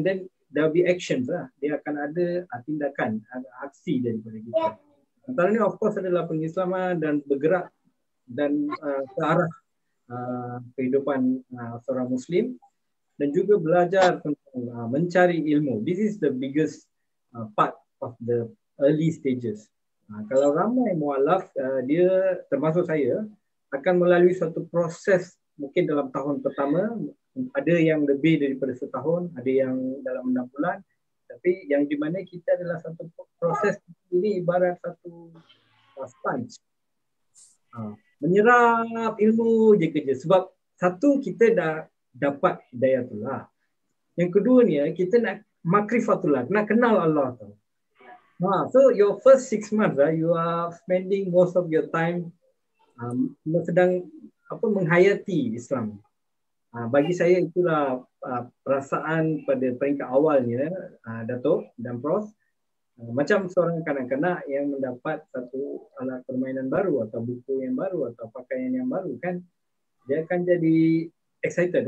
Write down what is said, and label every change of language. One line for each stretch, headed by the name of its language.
English: And then there will be actions lah.
Malay: Dia akan ada tindakan, ada aksi daripada kita. Antaranya
English: of course
Malay: adalah pengislaman dan bergerak dan ke arah kehidupan seorang Muslim, dan juga belajar tentang mencari ilmu.
English: This is the biggest part of the early stages.
Malay: Kalau ramai mualaf, dia termasuk saya, akan melalui suatu proses mungkin dalam tahun pertama, ada yang lebih daripada setahun, ada yang dalam 6 bulan, tapi yang di mana kita adalah satu proses ini ibarat satu sponge. Menyerap ilmu je kerja. Sebab satu, kita dah dapat hidayatullah. Yang kedua ni, kita nak makrifatullah, nak kenal Allah tu.
English: So your first 6 months, you are spending most of your time
Malay: sedang menghayati Islam. Bagi saya itulah perasaan pada peringkat awalnya, Datuk dan Prof. Macam seorang kanak-kanak yang mendapat satu alat permainan baru atau buku yang baru atau pakaian yang baru kan, dia akan jadi excited.